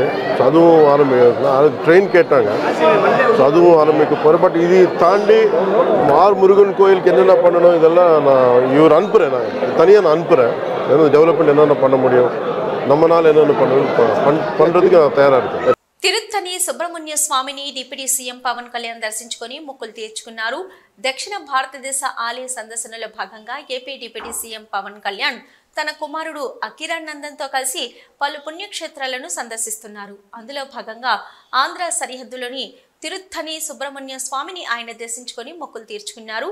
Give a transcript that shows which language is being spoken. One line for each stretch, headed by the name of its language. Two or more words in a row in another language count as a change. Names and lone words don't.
Tamil: ஸோ அதுவும் அது ட்ரெயின் கேட்டாங்க. ஸோ அதுவும் ஆரம்பிக்க போகிறேன். பட் இது தாண்டி முருகன் கோயிலுக்கு என்னென்ன பண்ணணும் இதெல்லாம் நான் இவர் அனுப்புகிறேன். நான் தனியாக நான் அனுப்புகிறேன். ஏன்னா டெவலப்மெண்ட் என்னென்ன பண்ண முடியும், நம்மளால் என்னென்ன பண்ணுறதுக்கு நான் தயாராக இருக்கேன்.
Telugu: తిరుత్తని సుబ్రహ్మణ్య స్వామిని డిప్యూటీ సీఎం పవన్ కళ్యాణ్ దర్శించుకుని మొక్కులు తీర్చుకున్నారు. దక్షిణ భారతదేశ ఆలయ సందర్శనలో భాగంగా ఏపీ డిప్యూటీ సీఎం పవన్ కళ్యాణ్ తన కుమారుడు అకిరానందన్తో కలిసి పలు పుణ్యక్షేత్రాలను సందర్శిస్తున్నారు. అందులో భాగంగా ఆంధ్ర సరిహద్దులోని తిరుత్తని సుబ్రహ్మణ్య స్వామిని ఆయన దర్శించుకుని మొక్కులు తీర్చుకున్నారు.